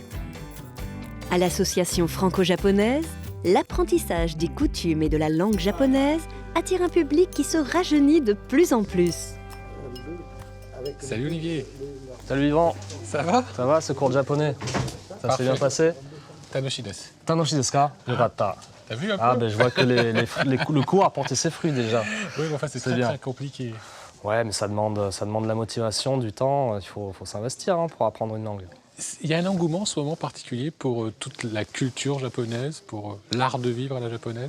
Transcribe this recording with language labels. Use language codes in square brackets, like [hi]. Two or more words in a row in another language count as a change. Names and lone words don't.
[fr] À l'association franco-japonaise, l'apprentissage des coutumes et de la langue japonaise attire un public qui se rajeunit de plus en plus. Salut Olivier. Salut Yvan. Ça va? Ça va, ce cours de japonais? Ça s'est bien passé? [ja] 楽しいです. 楽しいですか? Yokatta. [fr] T'as vu un peu? Ah ben je vois que le cours a porté ses fruits déjà. Oui, mais enfin c'est très compliqué. Ouais, mais ça demande de la motivation, du temps. Il faut s'investir pour apprendre une langue. Il y a un engouement en ce moment particulier pour toute la culture japonaise, pour l'art de vivre à la japonaise?